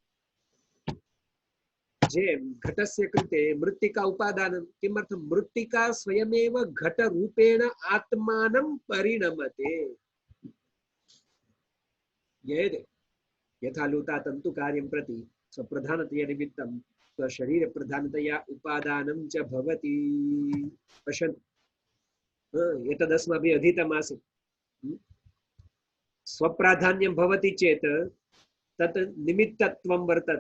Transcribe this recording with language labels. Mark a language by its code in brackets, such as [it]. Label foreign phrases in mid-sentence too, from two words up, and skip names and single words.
[sa] જેમ ઘટસ્ય કૃતે મૃત્તિકા ઉપાદાન કિમર્થમ મૃત્તિકા સ્વયમેવ ઘટ રૂપેણ આત્માનમ પરિણમતે. यथा लूता तंतु कार्यं प्रति स्वप्रधानतया निमित्तं स्वशरीर प्रधानतया उपादानं च भवति. पश्यन्तु एतदस्माभिः अधीतमासीत्. स्वप्राधान्यं भवति चेत् तत् निमित्तत्वं वर्तते.